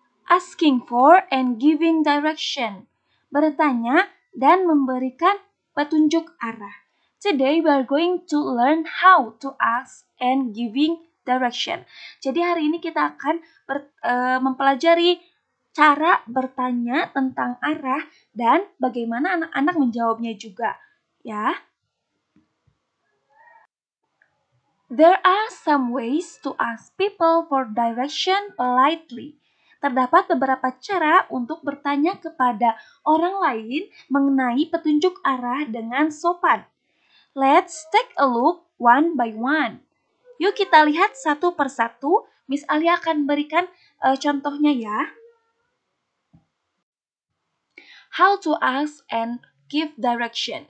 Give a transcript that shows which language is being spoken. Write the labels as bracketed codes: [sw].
[en] Asking for and giving direction. [id] Bertanya dan memberikan petunjuk arah. [en] Today we are going to learn how to ask and giving direction. [id] Jadi hari ini kita akan mempelajari cara bertanya tentang arah dan bagaimana anak-anak menjawabnya juga, ya. [en] There are some ways to ask people for direction politely. [id] Terdapat beberapa cara untuk bertanya kepada orang lain mengenai petunjuk arah dengan sopan. [en] Let's take a look one by one. [id] Yuk kita lihat satu persatu. Miss Alia akan berikan contohnya ya. [en] How to ask and give direction.